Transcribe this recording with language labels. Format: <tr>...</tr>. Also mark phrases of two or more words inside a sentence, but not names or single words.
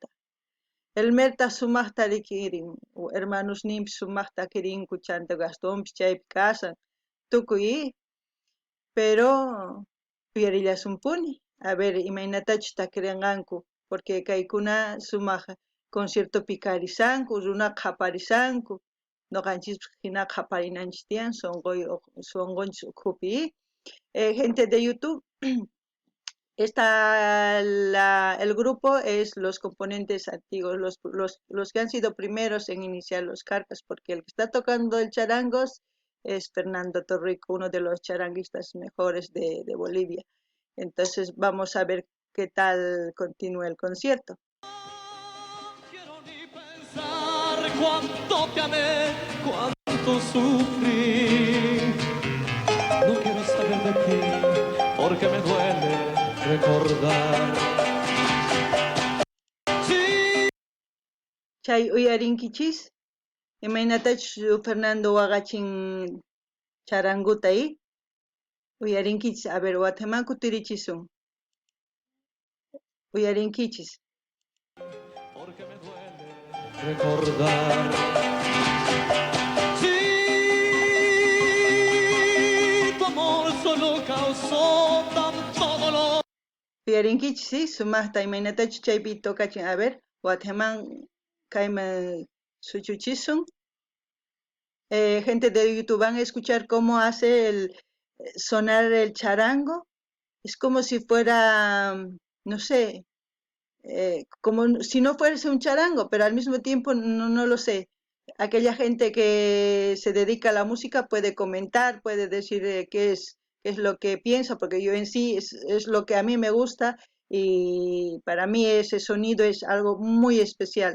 <qu>Elmerta sumaqta rikirin hermanos nimpi sumaqta kirinku chanta Gastonpis chaypi kasan tukuy pero uyarillasunpuni</qu> <es>a ver</es> <qu>imaynatachus takirinqanku porque kaykuna sumaq conciertopi karisanku runa qhaparisanku noqanchis hina qhaparinanchis tiyan sunqunchis ukhupi.</qu> <es>Gente de YouTube, el grupo es los componentes antiguos, los que han sido primeros en iniciar los Carcas, porque el que está tocando el charangos es Fernando Torrico, uno de los charanguistas mejores de Bolivia. Entonces vamos a ver qué tal continúa el concierto. Quiero ni pensar cuánto te amé, cuánto sufrí. No quiero saber de ti, porque me duele recordar. Sí.</es> <qu>Chay uyarinkichis, imaynatachus Fernando waqachin charanguta uyarinkichis,</qu> <es>a ver,</es> <qu>Guatemalco tirichisun. Uyarinkichis.</qu> <es>Porque me duele recordar. Sí, tu amor solo causó tanto dolor.</es> <qu>Uyarinkichis, sí, sumaqta imaynatachus chaypi tokachin,</qu> <es>a ver,</es> <qu>Guateman kayman suchuchisun.</qu> <es>Gente de YouTube van a escuchar cómo hace sonar el charango. Es como si fuera, no sé, como si no fuese un charango, pero al mismo tiempo no lo sé. Aquella gente que se dedica a la música puede comentar, puede decir qué es lo que piensa, porque yo en sí es lo que a mí me gusta y para mí ese sonido es algo muy especial.</es>